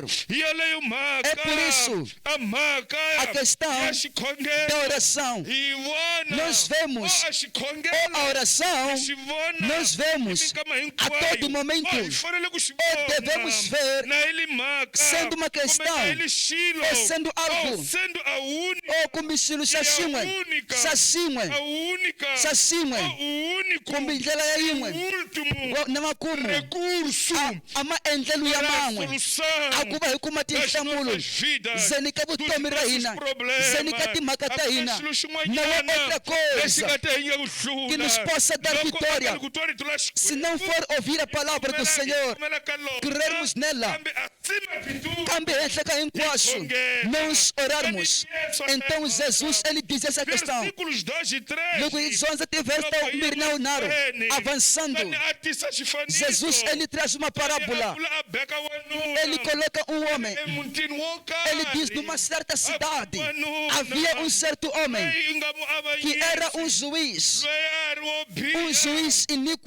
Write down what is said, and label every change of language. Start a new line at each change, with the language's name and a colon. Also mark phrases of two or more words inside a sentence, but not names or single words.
Portuguese: É por isso a questão da oração. Nós vemos a oração, nós vemos a todo momento, ou devemos ver sendo uma questão, ou sendo algo, ou como estilo Sashimwe,
Tsonga: kumbindlela ya yin'we na makumu ama endlelo ya man'we a ku va hi kuma tinhlamulo ndzeni ka vutomi ra hina, ndzeni ka timhaka ta hina,
Portuguese: na outra coisa que nos possa dar vitória, se não for ouvir a palavra do Senhor, crermos nela,
Tsonga: kambe henhla ka hinkwaswo,
Portuguese: não nós orarmos, então Jesus, ele diz essa questão. Versículos 2 e 3. Lucas 11 verso Mirneu Naro, avançando. Jesus, ele traz uma parábola. Ele coloca um homem. Ele diz, numa certa cidade, havia um certo homem que era um juiz iníquo.